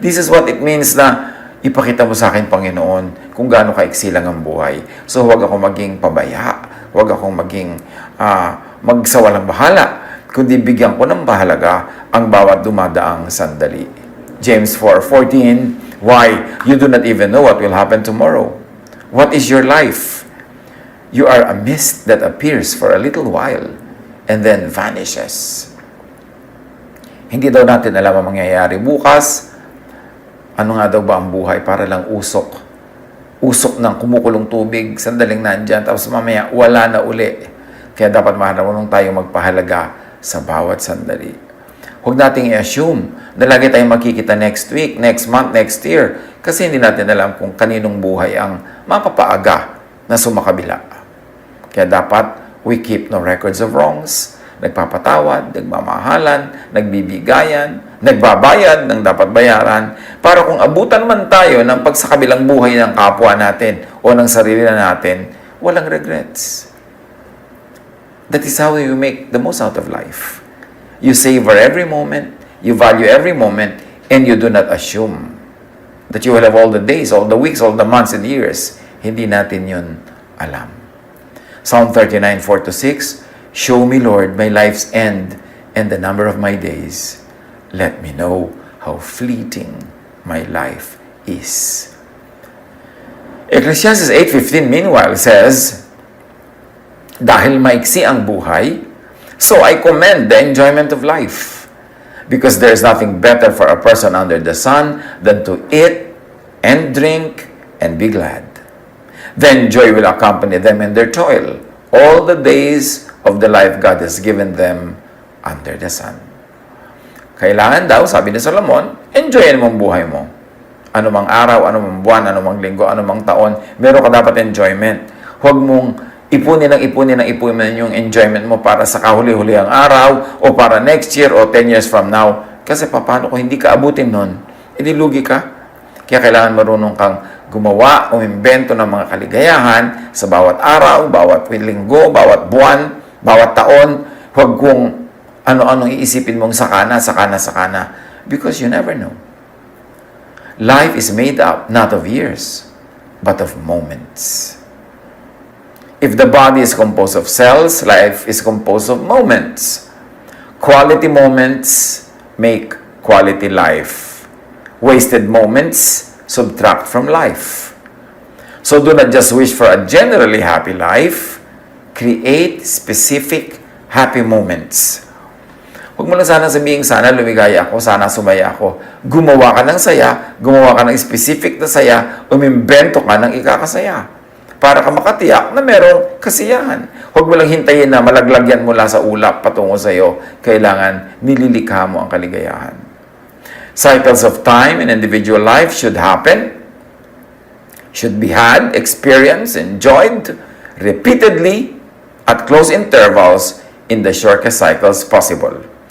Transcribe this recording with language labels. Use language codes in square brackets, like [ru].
[en] This is what it means [tl] na ipakita mo sa akin, Panginoon, kung gaano kaiksilang ang buhay. So huwag ako maging pabaya, huwag akong maging magsawalang bahala, kundi bigyan ko ng bahalaga ang bawat dumadaang sandali. [en] James 4:14, why? You do not even know what will happen tomorrow. What is your life? You are a mist that appears for a little while and then vanishes. [tl] Hindi daw natin alam ang mangyayari bukas. Ano nga daw ba ang buhay? Para lang usok. Usok ng kumukulong tubig, sandaling nandyan, tapos mamaya wala na uli. Kaya dapat marunong tayo magpahalaga sa bawat sandali. Huwag nating i-assume na lagi tayong makikita [en] next week, next month, next year. [tl] Kasi hindi natin alam kung kaninong buhay ang mapapaaga na sumakabila. Kaya dapat [en] we keep no records of wrongs. [tl] Nagpapatawad, nagmamahalan, nagbibigayan, nagbabayad ng dapat bayaran. Para kung abutan man tayo ng pagsakabilang buhay ng kapwa natin o ng sarili na natin, walang regrets. [en] That is how you make the most out of life. You savor every moment, you value every moment, and you do not assume that you will have all the days, all the weeks, all the months and years. [tl] Hindi natin yun alam. [en] Psalm 39:4-6, show me, Lord, my life's end and the number of my days. Let me know how fleeting my life is. Ecclesiastes 8:15 meanwhile says, [tl] dahil maiksi ang buhay, [en] so I commend the enjoyment of life, because there is nothing better for a person under the sun than to eat and drink and be glad. Then joy will accompany them in their toil, all the days of the life God has given them under the sun. [tl] Kailangan daw, sabi ni Solomon, enjoyin mo ang buhay mo. Anumang araw, anumang buwan, anumang linggo, anumang taon, meron ka dapat enjoyment. Huwag mong ipunin yung enjoyment mo para sa kahuli-huli ang araw o para next year o [en] 10 years from now. [tl] Kasi paano kung hindi ka abutin nun? Lugi ka. Kaya kailangan marunong kang gumawa o imbento ng mga kaligayahan sa bawat araw, bawat linggo, bawat buwan, bawat taon. Huwag kung ano-anong iisipin mong sakana. [en] Because you never know. Life is made up not of years, but of moments. If the body is composed of cells, life is composed of moments. Quality moments make quality life. Wasted moments subtract from life. So do not just wish for a generally happy life. Create specific happy moments. [tl] Huwag mo lang sana sabihin, sana lumigaya ako, sana sumaya ako. Gumawa ka ng saya, gumawa ka ng specific na saya, umimbento ka ng ikakasaya. Para ka makatiyak na merong kasiyahan. Huwag mo lang hintayin na malaglag yan mula sa ulap patungo sa iyo. Kailangan nililikha mo ang kaligayahan. [en] Cycles of time in individual life should happen, should be had, experienced, enjoyed, repeatedly, at close intervals in the shortest cycles possible.